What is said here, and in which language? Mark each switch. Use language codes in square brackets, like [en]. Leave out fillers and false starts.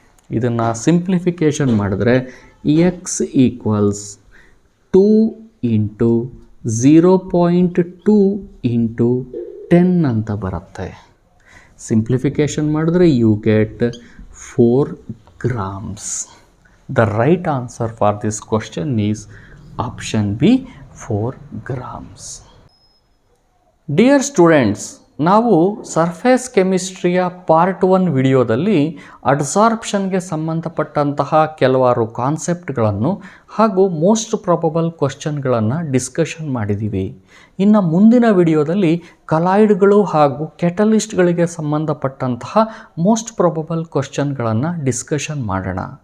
[kn] ಇದನ್ನು ಸಿಂಪ್ಲಿಫಿಕೇಷನ್ ಮಾಡಿದ್ರೆ X equals 2 into 0.2 into 10 ಅಂತ ಬರುತ್ತೆ. ಸಿಂಪ್ಲಿಫಿಕೇಷನ್ ಮಾಡಿದ್ರೆ [en] You get 4 grams. The right answer for this question is option B, 4 grams. Dear students, [kn] ನಾವು surface ಕೆಮಿಸ್ಟ್ರಿಯ part 1 ವಿಡಿಯೋದಲ್ಲಿ ಅಡ್ಸಾರ್ಪ್ಷನ್ಗೆ ಸಂಬಂಧಪಟ್ಟಂತಹ ಕೆಲವಾರು ಕಾನ್ಸೆಪ್ಟ್ಗಳನ್ನು ಹಾಗೂ ಮೋಸ್ಟ್ ಪ್ರಾಬಬಲ್ ಕ್ವಶನ್ಗಳನ್ನು ಡಿಸ್ಕಷನ್ ಮಾಡಿದ್ದೀವಿ. ಇನ್ನು ಮುಂದಿನ ವಿಡಿಯೋದಲ್ಲಿ ಕಲಾಯ್ಡ್ಗಳು ಹಾಗೂ ಕೆಟಲಿಸ್ಟ್ಗಳಿಗೆ ಸಂಬಂಧಪಟ್ಟಂತಹ ಮೋಸ್ಟ್ ಪ್ರಾಬಬಲ್ ಕ್ವಶನ್ಗಳನ್ನು ಡಿಸ್ಕಷನ್ ಮಾಡೋಣ.